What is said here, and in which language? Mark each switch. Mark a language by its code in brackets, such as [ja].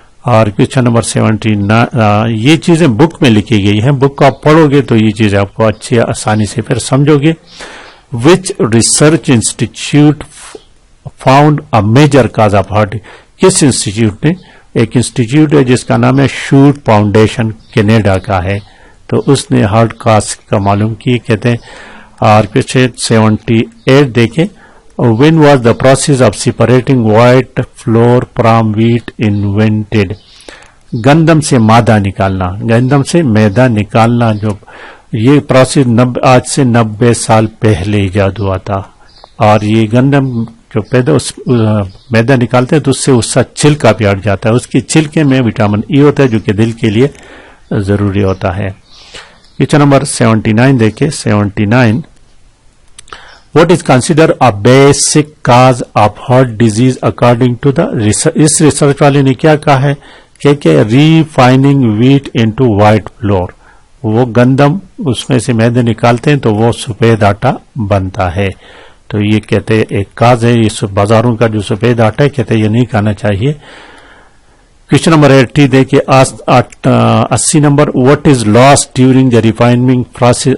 [ur] اور question number 79، یہ چیزیں بک میں لکھی گئی ہیں، بک کو آپ پڑھو گے تو یہ چیزیں آپ کو اچھی آسانی سے پھر سمجھو گے. [en] Which research institute found a major cause of heart. [ur] کس انسٹیٹیوٹ نے، ایک انسٹیٹیوٹ ہے جس کا نام ہے شوٹ فاؤنڈیشن، کینیڈا کا ہے، تو اس نے ہارٹ کاز کا معلوم کی کہتے ہیں. اور کویشچن 78 دیکھیں، [en] when was the process of separating white flour from wheat invented. [ur] گندم سے مادہ نکالنا، گندم سے میدا نکالنا، جو یہ پروسیس آج سے 90 سال پہلے ایجاد ہوا تھا. اور یہ گندم جو پیدا میدا نکالتے ہیں تو اس سے اس کا چھلکا بھی ہٹ جاتا ہے، اس کی چھلکے میں وٹامن ای ہوتا ہے جو کہ دل کے لیے ضروری ہوتا ہے. کویشچن نمبر 79 دیکھیں. [en] 79، what is considered a basic cause of heart disease according to the research. [ur] اس research والے نے کیا کہا ہے کہ [en] refining wheat into white flour، [ur] وہ گندم اس میں سے میدے نکالتے ہیں تو وہ سفید آٹا بنتا ہے. تو یہ کہتے ہیں ایک کاز ہے، یہ بازاروں کا جو سفید آٹا ہے کہتے ہیں یہ نہیں کھانا چاہیے. کویشچن نمبر 80 دیکھیے. [en] 80 [ur] number, [en] what is lost during the refining process.